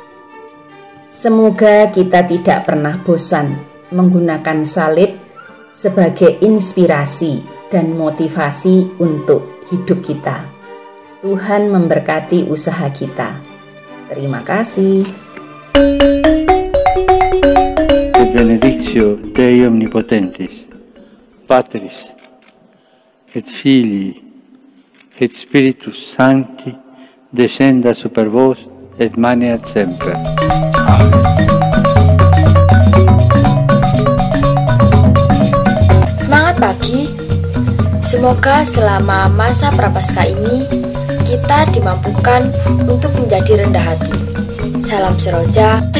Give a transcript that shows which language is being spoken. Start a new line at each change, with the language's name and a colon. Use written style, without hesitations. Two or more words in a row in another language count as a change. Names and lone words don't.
Indonesian: Semoga kita tidak pernah bosan menggunakan salib sebagai inspirasi dan motivasi untuk hidup kita. Tuhan memberkati usaha kita. Terima kasih.
Latin: Benedictio Dei Omnipotentis, Patris, et Filii, et Spiritus Sancti, descenda super vos, et maneat semper.
Indonesian: Amen. Semangat pagi. Semoga selama masa Prapaskah ini kita dimampukan untuk menjadi rendah hati. Salam seroja.